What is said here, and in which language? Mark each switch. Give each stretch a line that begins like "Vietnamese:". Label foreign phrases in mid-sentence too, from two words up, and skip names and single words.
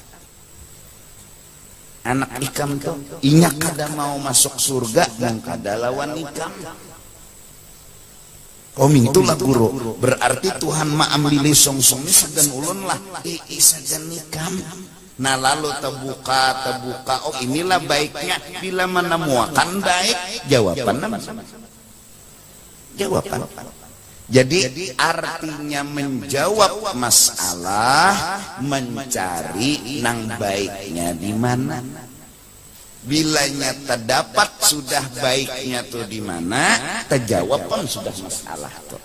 Banjar: Anak ikam tuh inya kada mau masuk surga dan kada lawan ikam. Itulah guru, berarti Tuhan mengambil songsong ini sagan ulun lah, sagan ikam. Nah lalu terbuka,
Indonesian: oh inilah baiknya bila menemukan baik, jawaban.
Banjar: Jadi artinya menjawab masalah, mencari nang baiknya di mana. Bilanya terdapat sudah baiknya tuh di mana, terjawab pun sudah masalah tuh.